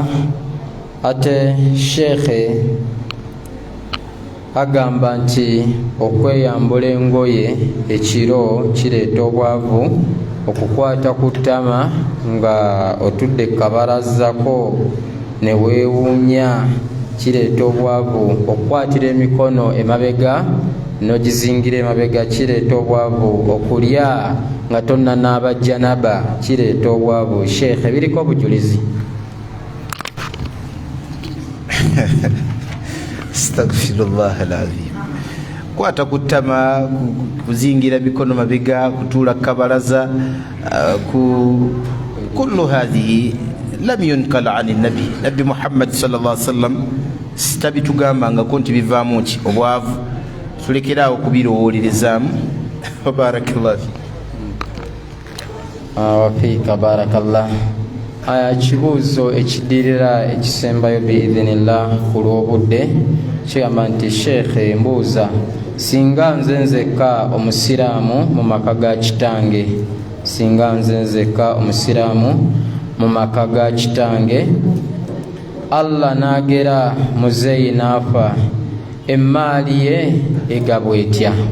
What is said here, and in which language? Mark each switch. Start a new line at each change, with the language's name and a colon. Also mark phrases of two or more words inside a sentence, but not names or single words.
Ganda: Ate Sheikh agamba nti okweyambula engoye ekiro kireeta obwavu, okukwata ku ttama nga otudde kabarazako ne weewuunya kireeta obwavu, okukwatira emikono emabega n'ogizingira emabega kireeta obwavu, okulya nga tonnanaaba janaba kireeta obwavu. Sheikh biriko obujulizi?
Arabic: أستغفر الله العظيم.
Ganda: Kwata kutama, kuzingira mikono mabega, kutula kabaraza,
Arabic: كل هذه لم ينقل عن النبي Muhammad صلى الله عليه وسلم.
Ganda: Sitabi tugamba nga konti bivaamu ki obwavu, tulekeraawo kubirowolerezaamu. Barakallahu
Arabic: وفيك. بارك الله.
Ganda: Kibuuzo ekidirira ekisembayo biidhinillah ku lw'obudde kigamba nti Sheikh mbuuza, singa nze nzekka omusiraamu mu maka ga kitange, mu maka ga kitange, Allah n'agera muzeeyi n'afa, emmaali ye egabwa etya?